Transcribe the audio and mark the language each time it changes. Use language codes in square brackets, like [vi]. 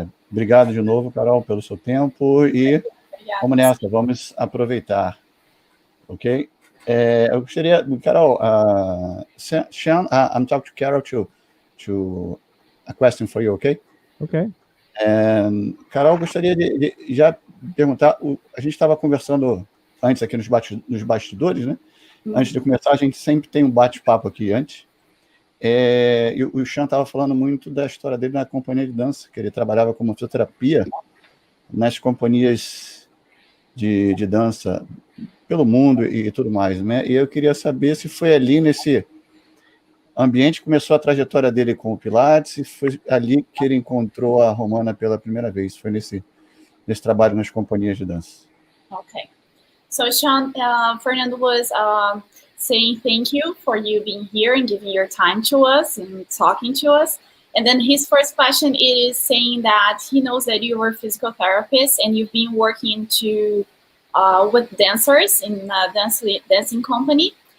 [pt] Obrigado de novo, Carol, pelo seu tempo e vamos nessa, vamos aproveitar, ok? Eu gostaria, [en] Carol, Sean, I'm talking to Carol to a question for you, ok? Ok. [pt] Carol, gostaria de já perguntar, a gente estava conversando antes aqui nos bastidores, né? Antes de começar, a gente sempre tem um bate-papo aqui antes. E o Sean estava falando muito da história dele na companhia de dança, que ele trabalhava como fisioterapia nas companhias de dança pelo mundo e tudo mais, né? E eu queria saber se foi ali nesse ambiente que começou a trajetória dele com o Pilates, e foi ali que ele encontrou a Romana pela primeira vez, foi nesse trabalho nas companhias de dança. [en] Okay. So, Sean, Fernando was saying thank you for you being here and giving your time to us and talking to us. And then his first question is saying that he knows that you were a physical therapist and you've been working with dancers in a dancing company.